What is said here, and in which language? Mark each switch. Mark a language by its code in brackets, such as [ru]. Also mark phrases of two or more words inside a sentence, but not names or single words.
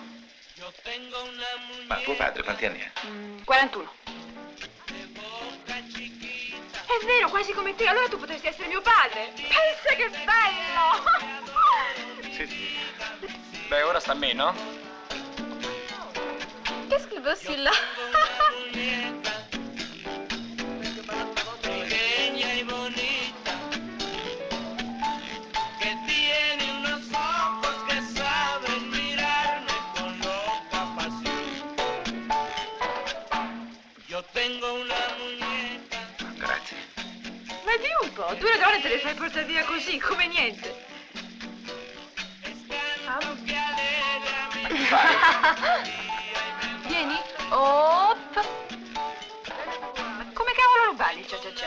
[it] Ma tuo padre quanti anni ha? 41. È vero, quasi come te. Allora tu potresti essere mio padre. Pensa che bello! Sì. Beh, ora sta meno. Che scrivo Silla? [es] Pequeña y bonita, que tiene unos ojos que saben mirarme con loca pasión. Yo tengo una muñeca. [it] Grazie. Ma di un po', tu le donne te le fai portare via così, come niente. Vieni. Op. Come cavolo lo balli, cia cia cia?